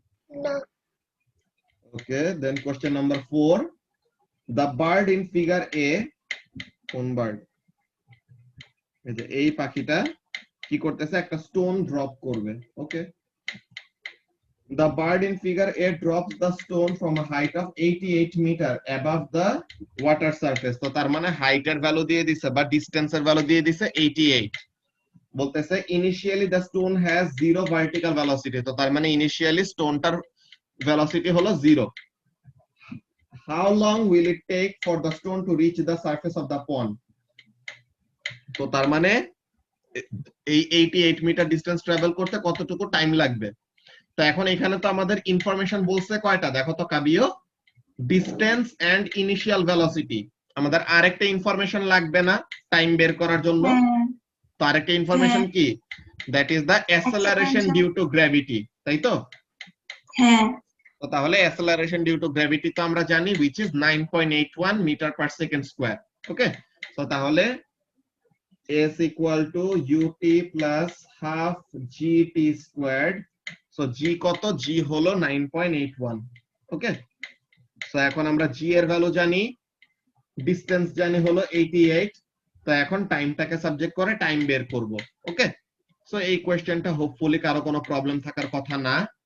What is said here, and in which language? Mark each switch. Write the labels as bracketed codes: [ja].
[bn] না। ওকে, দেন question number 4, [en] the bird in figure a, [bn] কোন bird? এই যে এই পাখিটা কি করতেছে? একটা স্টোন ড্রপ করবে। ওকে, [en] the bird in figure A drops the stone from a height of 88 meter above the water surface. [bn] তো তার মানে হাইটের ভ্যালু দিয়ে দিছে বা ডিসটেন্সের ভ্যালু দিয়ে দিছে 88। বলতেছে initially the stone has 0 vertical velocity. তো তার মানে ইনিশিয়ালি স্টোনটার ভেলোসিটি হলো 0। [en] How long will it take for the stone to reach the surface of the pond? [bn] তো তার মানে এই 88 মিটার ডিসটেন্স ট্রাভেল করতে কতটুকু টাইম লাগবে। তো এখন এখানে তো আমাদের ইনফরমেশন বলছে কয়টা দেখো তো কাবিও, ডিসটেন্স এন্ড ইনিশিয়াল ভেলোসিটি। আমাদের আরেকটা ইনফরমেশন লাগবে না টাইম বের করার জন্য? তো আরেকটা ইনফরমেশন কি? That is the অ্যাসেলারেশন due to gravity, তাই তো? হ্যাঁ। তো তাহলে অ্যাসেলারেশন ডিউ টু গ্র্যাভিটি তো আমরা জানি [en] which is [bn] 9.81 metre per second square. ওকে, তো তাহলে [en] s equal to ut plus half gt squared. [bn] So g কত? g হলো 9.81। ওকে, সো এখন আমরা g এর ভ্যালু জানি, ডিসটেন্স জানি হলো 88। তো এখন টাইমটাকে সাবজেক্ট করে টাইম বের করব। ওকে, সো এই কোশ্চেনটা হোপফুলি কারো কোনো প্রবলেম থাকার কথা না।